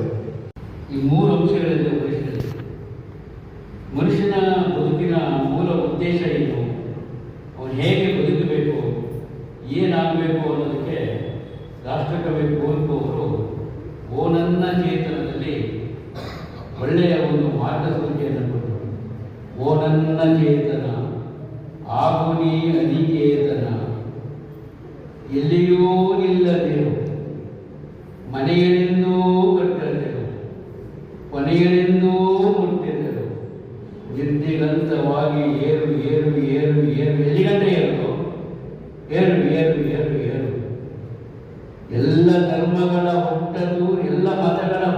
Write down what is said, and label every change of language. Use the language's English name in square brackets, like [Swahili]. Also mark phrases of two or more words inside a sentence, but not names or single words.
[Kannada] ಈ 3 ಅಂಶಗಳಲ್ಲಿ ಪರಿಶೀಲಿಸಿ ಮನುಷ್ಯನ ಬದುಕಿನ ಮೂಲ ಉದ್ದೇಶ ಏನು, ಅವನು ಹೇಗೆ ಬದುಕಬೇಕು, ಏನಾಗಬೇಕು ಅನ್ನೋದಕ್ಕೆ ರಾಷ್ಟ್ರಕವಿ ಕುವೆಂಪು ಅವರು ಓ ನನ್ನ ಚೇತನದಲ್ಲಿ ಒಳ್ಳೆಯ ಒಂದು ಮಾರ್ಗಸೂಚಿಯನ್ನು ಕೊಟ್ಟರು. ಓ ನನ್ನ ಚೇತನ ಆಗು ನೀ ಅನಿಕೇತನ, ಎಲ್ಲಿಯೂ ನಿಲ್ಲದಿರು, ಮನೆಯನೆಂದೂ ಕಟ್ಟದಿರು, ಕೊನೆಯನೆಂದೂ ಮುಟ್ಟಿದರು, ನಿರ್ದಿಗಂತವಾಗಿ ಏರು ಏರು ಏರು ಏರು, ಎಲ್ಲಿಗಂಟ ಏರು ಏರು ಏರು ಏರು ಏರು, ಎಲ್ಲ ಧರ್ಮಗಳ ಹುಟ್ಟದು, ಎಲ್ಲ ಮತಗಳ